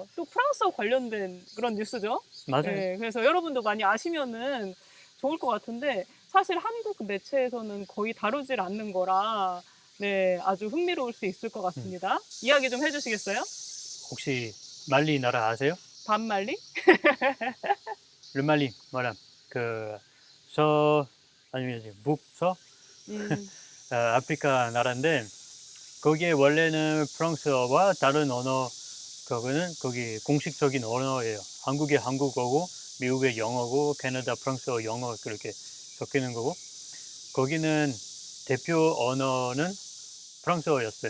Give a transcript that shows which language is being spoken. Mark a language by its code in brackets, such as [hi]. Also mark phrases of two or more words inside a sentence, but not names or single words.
[ko] 또 프랑스어 관련된 그런 뉴스죠. 맞아요. 네, 그래서 여러분도 많이 아시면은 좋을 것 같은데 사실 한국 매체에서는 거의 다루질 않는 거라 네, 아주 흥미로울 수 있을 것 같습니다. 이야기 좀 해주시겠어요? 혹시 말리 나라 아세요? 반말리? [fr] Le Mali, voilà. [ko] 아니면 이제 북서 아프리카 나라인데 거기에 원래는 프랑스어와 다른 언어 그거는 거기 공식적인 언어예요. 한국의 한국어고 미국의 영어고 캐나다 프랑스어 영어 그렇게 섞이는 거고 거기는 대표 언어는 프랑스어였어요.